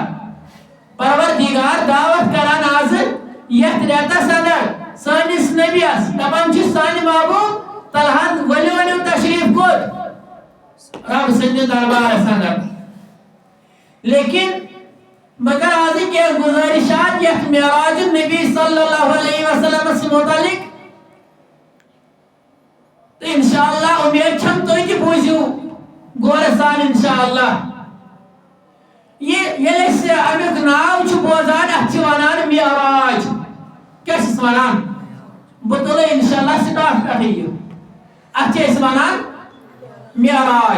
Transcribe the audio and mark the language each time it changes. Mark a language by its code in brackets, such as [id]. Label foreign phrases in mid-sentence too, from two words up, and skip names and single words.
[ks] پروردگار دعوت کران آز یتھ ریتس اندر سٲنِس نبیس دپان چھُ سانہِ محبوب طلحت ؤلِو تشریف کوٚت رب سٕنٛدِس دربارس اندر. لیکن مگر آز کینٛہہ گزٲرِشات یتھ معراج نبی [ar] صلی اللہ علیہ وسلم [ur] سے متعلق [ks] تو انشاءاللہ امید چھم تُہۍ تہِ بوٗزِو غورٕ سان انشاءاللہ. ییٚلہِ أسۍ امیُک ناو چھِ بوزان اتھ چھِ ونان معراج. کیٛاہ چھِس ونان؟ بہٕ تُلہٕ انشاءاللہ سٹاٹ پٮ۪ٹھٕے یہِ. اتھ چھِ أسۍ ونان معراج.